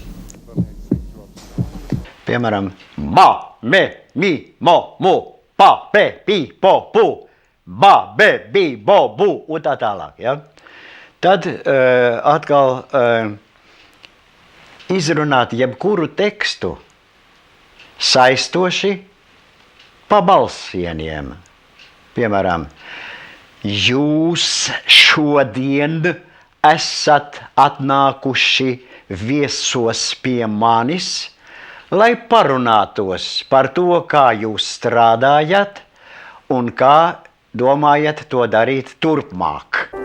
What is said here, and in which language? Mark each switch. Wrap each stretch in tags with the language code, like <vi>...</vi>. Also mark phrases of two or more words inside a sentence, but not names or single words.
<lv>Piemēram, ba, me, mi, mo, mu, pa, pe, pi, po, pu, ba, be, bi, bo, bu un tā tālāk. Ja? Tad atkal izrunāt jebkuru tekstu saistoši pa balssieniem. Piemēram, jūs šodien esat atnākuši viesos pie manis, lai parunātos par to, kā jūs strādājat un kā domājat to darīt turpmāk.</lv>